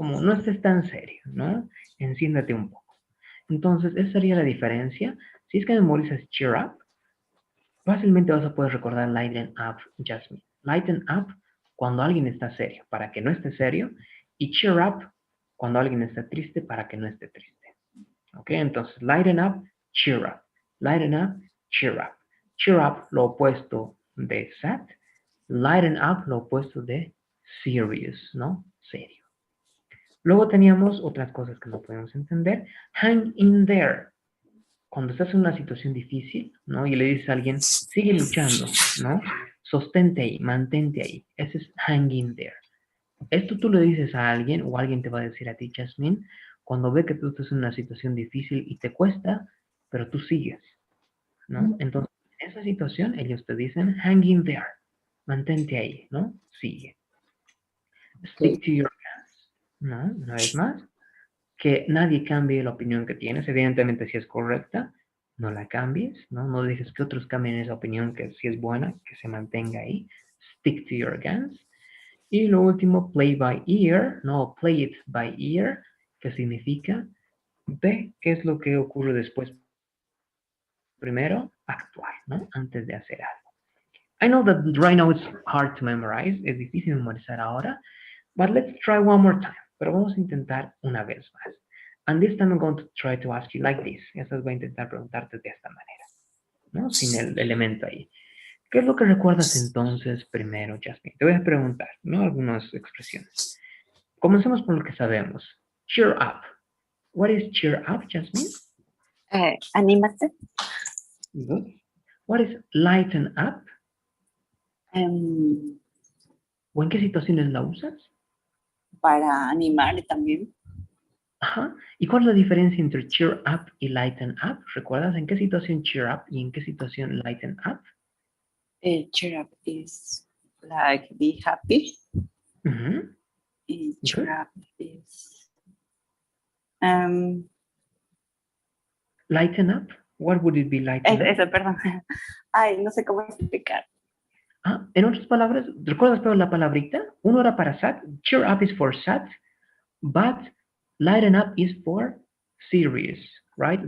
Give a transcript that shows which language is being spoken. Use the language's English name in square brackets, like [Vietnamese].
[Spanish] Como no estés tan serio, ¿no? Enciéndete un poco. Entonces, esa sería la diferencia. Si es que memorizas cheer up, fácilmente vas a poder recordar lighten up, Jasmine. Lighten up cuando alguien está serio, para que no esté serio, y cheer up cuando alguien está triste, para que no esté triste. ¿Ok? Entonces, lighten up, cheer up. Lighten up, cheer up. Cheer up, lo opuesto de sad. Lighten up, lo opuesto de serious, ¿no? Serio. Luego teníamos otras cosas que no podemos entender. Hang in there. Cuando estás en una situación difícil, ¿no? Y le dices a alguien, sigue luchando, ¿no? Sostente ahí, mantente ahí. Ese es hang in there. Esto tú le dices a alguien o alguien te va a decir a ti, Jasmine, cuando ve que tú estás en una situación difícil y te cuesta, pero tú sigues, ¿no? Entonces, en esa situación ellos te dicen, hang in there. Mantente ahí, ¿no? Sigue. Stick to your guns, ¿no? Una vez más, que nadie cambie la opinión que tienes. Evidentemente, si es correcta, no la cambies, ¿no? No dejes que otros cambien esa opinión que si es buena, que se mantenga ahí. Stick to your guns. Y lo último, play by ear, no, play it by ear, que que significa ve qué es lo que ocurre después. Primero, actuar, ¿no? Antes de hacer algo. [English] I know that right now it's hard to memorize, [Spanish] es difícil memorizar ahora, [English] but let's try one more time. [Spanish] Pero vamos a intentar una vez más. [English] And this time I'm going to try to ask you like this. [Spanish] Esta vez voy a intentar preguntarte de esta manera, ¿no? Sin el elemento ahí. ¿Qué es lo que recuerdas entonces primero, Jasmine? Te voy a preguntar, ¿no? Algunas expresiones. Comencemos por lo que sabemos. [English] Cheer up. What is cheer up, Jasmine? [Spanish] Anímate. [English] Good. What is lighten up? em, [Spanish] ¿O en qué situaciones la usas? para animar también. Ajá. ¿Y cuál es la diferencia entre cheer up y lighten up? ¿Recuerdas en qué situación cheer up y en qué situación lighten up? [English] Cheer up is like be happy. Mhm. Cheer Good. up is um, Lighten up. What would it be lighten up? [Spanish] eso, perdón. Ay, no sé cómo explicar. Ah, en otras palabras, ¿recuerdas pero la palabrita? Uno era para sad. [English] Cheer up is for sad, but lighten up is for serious, right?